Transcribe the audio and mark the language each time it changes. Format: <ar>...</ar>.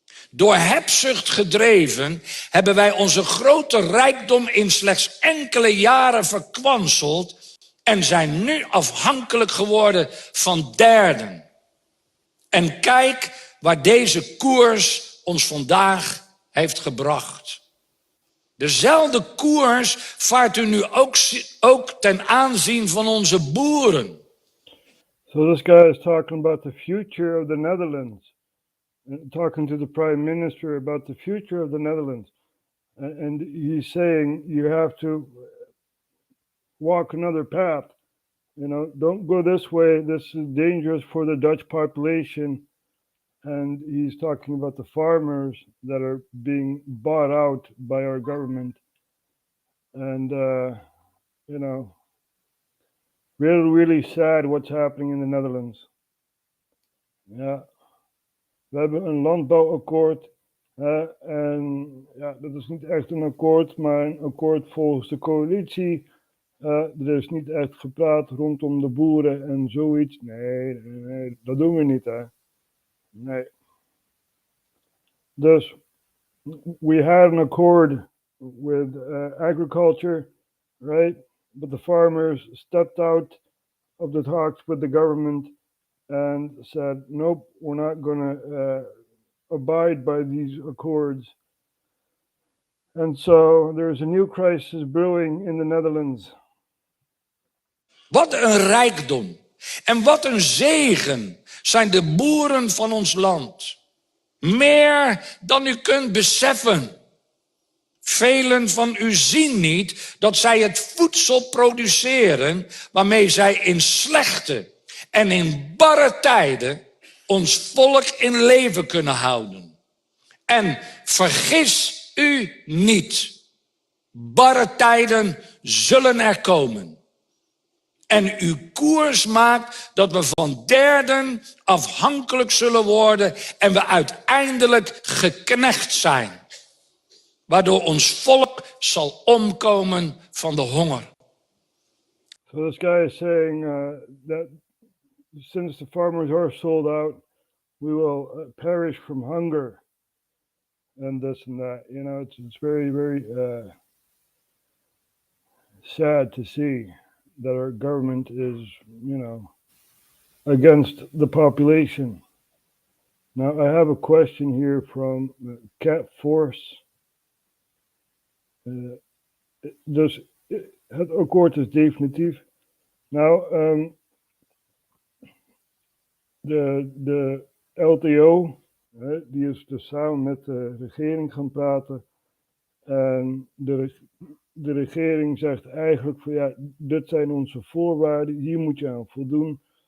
<nl>Door hebzucht gedreven hebben wij onze grote rijkdom in slechts enkele jaren verkwanseld en zijn nu afhankelijk geworden van derden. En kijk waar deze koers ons vandaag heeft gebracht. Dezelfde koers vaart u nu ook ten aanzien van onze boeren.</nl> <en>So this guy is talking about the future of the Netherlands. Talking to the Prime Minister about the future of the Netherlands. And he's saying you have to walk another path. You know, don't go this way. This is dangerous for the Dutch population. And he's talking about the farmers that are being bought out by our government. And, you know, really, really sad what's happening in the Netherlands.</en> <nl>Ja, we hebben een landbouwakkoord. En ja, dat is niet echt een akkoord, maar een akkoord volgens de coalitie. Er is niet echt gepraat rondom de boeren en zoiets. Nee, dat doen we niet, hè. Nee. Dus,</nl> <en>we had an accord with agriculture, right? But the farmers stepped out of the talks with the government and said, nope, we're not going to abide by these accords. And so there's a new crisis brewing in the Netherlands.</en> <nl>Wat een rijkdom en wat een zegen zijn de boeren van ons land. Meer dan u kunt beseffen. Velen van u zien niet dat zij het voedsel produceren waarmee zij in slechte en in barre tijden ons volk in leven kunnen houden. En vergis u niet, barre tijden zullen er komen. En uw koers maakt dat we van derden afhankelijk zullen worden en we uiteindelijk geknecht zijn. Waardoor ons volk zal omkomen van de honger.</nl> <en>So this guy is saying that since the farmers are sold out, we will perish from hunger. And this and that. You know, it's very, very sad to see that our government is, you know, against the population. Now, I have a question here from Cat Force.</en> <nl>Dus het akkoord is definitief. Nou, de LTO, die is dus samen met de regering gaan praten. En de regering zegt eigenlijk van ja, dit zijn onze voorwaarden, hier moet je aan voldoen.</nl>